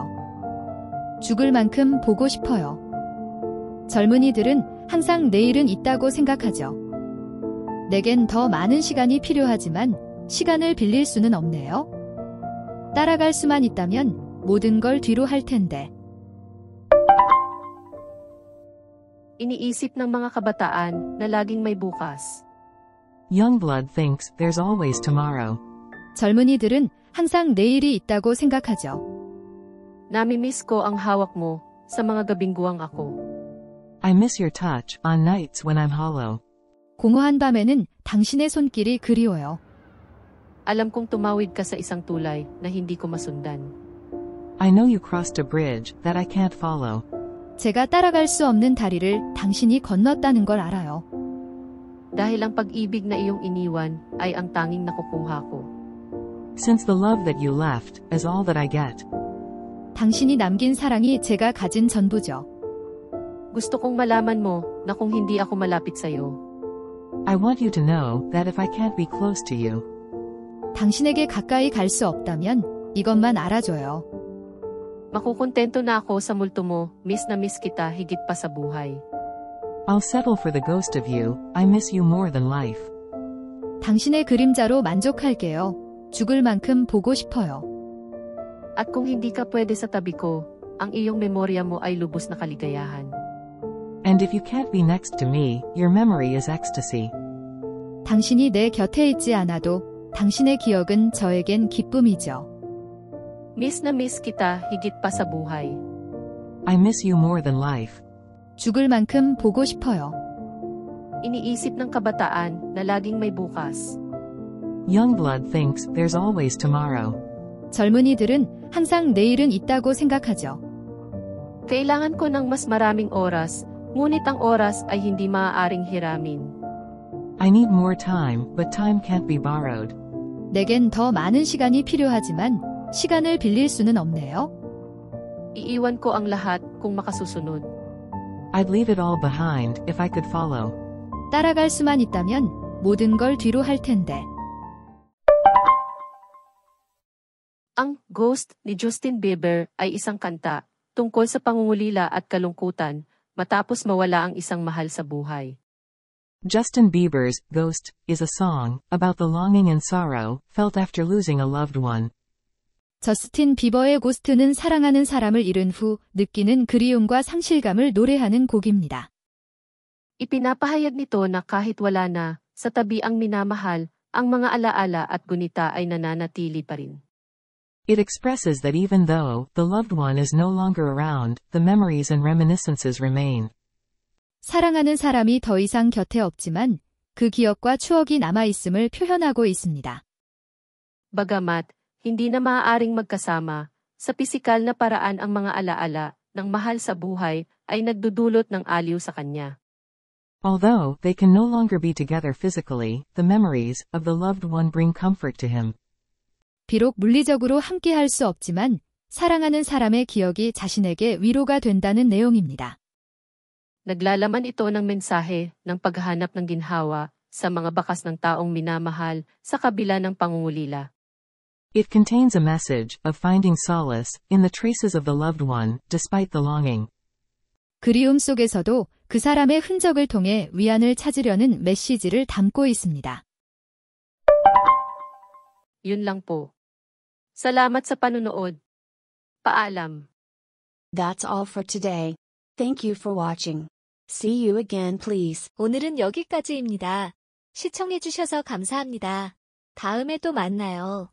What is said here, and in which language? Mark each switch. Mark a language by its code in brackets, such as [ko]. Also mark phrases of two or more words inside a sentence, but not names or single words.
[ko] 죽을 만큼 보고 싶어요. 젊은이들은 항상 내일은 있다고 생각하죠. 내겐 더 많은 시간이 필요하지만 시간을 빌릴 수는 없네요. 따라갈 수만 있다면 모든 걸 뒤로 할 텐데. [tl] Iniisip ng mga kabataan na laging may bukas. [en] Youngblood thinks there's always tomorrow. [ko] 젊은이들은 항상 내일이 있다고 생각하죠. [tl] Namimiss ko ang hawak mo sa mga gabing guwang ako. [en] I miss your touch on nights when I'm hollow. [ko] 공허한 밤에는 당신의 손길이 그리워요. [tl] Alam kong tumawid ka sa isang tulay na hindi ko masundan. [en] I know you crossed a bridge that I can't follow. [ko] 제가 따라갈 수 없는 다리를 당신이 건넜다는 걸 알아요. [tl] Dahil ang pag-ibig na iyong iniwan ay ang tanging nakukuha ko. [en] Since the love that you left is all that I get. [ko] 당신이 남긴 사랑이 제가 가진 전부죠. [tl] Gusto kong malaman mo na kung hindi ako malapit sa'yo, [en] I want you to know that if I can't be close to you, [ko] 당신에게 가까이 갈 수 없다면 이것만 알아줘요. [tl] makukontento na ako sa multo mo. Miss na miss kita higit pa sa buhay. [en] I'll settle for the ghost of you. I miss you more than life. [ko] 당신의 그림자로 만족할게요. 죽을 만큼 보고 싶어요. [tl] At kung hindi ka pwede sa tabi ko, ang iyong memorya mo ay lubos na kaligayahan. [en] And if you can't be next to me, your memory is ecstasy. [ko] 당신이 내 곁에 있지 않아도 당신의 기억은 저에겐 기쁨이죠. [tl] Miss na miss kita higit pa sa buhay. [en] I miss you more than life. [ko] 죽을 만큼 보고 싶어요. [tl] Iniisip ng kabataan na laging may bukas. [en] Youngblood thinks there's always tomorrow. [ko] 젊은이들은 항상 내일은 있다고 생각하죠. [tl] Kailangan ko ng mas maraming oras, ngunit ang oras ay hindi maaaring hiramin. [en] I need more time, but time can't be borrowed. [ko] 내겐 더 많은 시간이 필요하지만 시간을 빌릴 수는 없네요. [tl] Iiwan ko ang lahat kung makasusunod. [en] I'd leave it all behind if I could follow. [ko] 따라갈 수만 있다면 모든 걸 뒤로 할 텐데. [tl] Ang Ghost ni Justin Bieber ay isang kanta tungkol sa pangungulila at kalungkutan matapos mawala ang isang mahal sa buhay. [en] Justin Bieber's Ghost is a song about the longing and sorrow felt after losing a loved one. [ko] 저스틴 비버의 고스트는 사랑하는 사람을 잃은 후 느끼는 그리움과 상실감을 노래하는 곡입니다. [tl] Ipinapahayag nito na kahit wala na, sa tabi ang minamahal, ang mga alaala at gunita ay nananatili pa rin. [en] It expresses that even though the loved one is no longer around, the memories and reminiscences remain. [ko] 사랑하는 사람이 더 이상 곁에 없지만 그 기억과 추억이 남아있음을 표현하고 있습니다. [tl] Bagamat, hindi na maaaring magkasama, sa pisikal na paraan ang mga alaala ng mahal sa buhay ay nagdudulot ng aliw sa kanya. [en] Although they can no longer be together physically, the memories of the loved one bring comfort to him. [ko] 비록 물리적으로 함께할 수 없지만 사랑하는 사람의 기억이 자신에게 위로가 된다는 내용입니다. [tl] Naglalaman ito ng mensahe ng paghahanap ng ginhawa sa mga bakas ng taong minamahal sa kabila ng pangungulila. [en] It contains a message of finding solace in the traces of the loved one, despite the longing. [ko] 그리움 속에서도 그 사람의 흔적을 통해 위안을 찾으려는 메시지를 담고 있습니다. [tl] Yun lang po. Salamat sa panunood. Paalam. [en] That's all for today. Thank you for watching. See you again, please. [ko] 오늘은 여기까지입니다. 시청해주셔서 감사합니다. 다음에 또 만나요.